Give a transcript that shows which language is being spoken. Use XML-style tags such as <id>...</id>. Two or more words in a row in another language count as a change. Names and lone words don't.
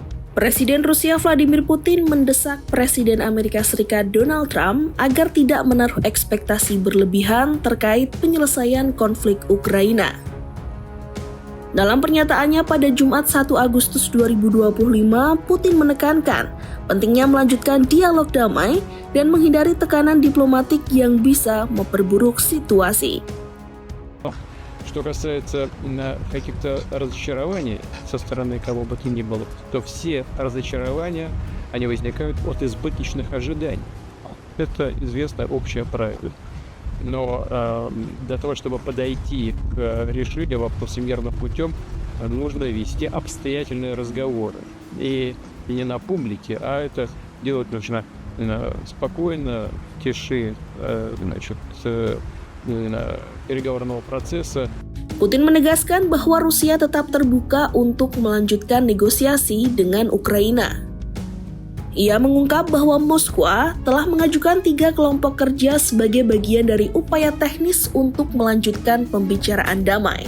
<id>Presiden Rusia Vladimir Putin mendesak Presiden Amerika Serikat Donald Trump agar tidak menaruh ekspektasi berlebihan terkait penyelesaian konflik Ukraina. Dalam pernyataannya pada Jumat 1 Agustus 2025, Putin menekankan pentingnya melanjutkan dialog damai dan menghindari tekanan diplomatik yang bisa memperburuk situasi.</id> <ru>Что касается каких-то разочарований со стороны кого бы то ни было, то все разочарования, они возникают от избыточных ожиданий. Это известное общее правило. Но для того, чтобы подойти к решению вопроса мирным путем, нужно вести обстоятельные разговоры. И не на публике, а это делать нужно спокойно, в тиши, переговорного процесса.</ru> <id>Putin menegaskan bahwa Rusia tetap terbuka untuk melanjutkan negosiasi dengan Ukraina. Ia mengungkap bahwa Moskwa telah mengajukan 3 kelompok kerja sebagai bagian dari upaya teknis untuk melanjutkan pembicaraan damai.</id>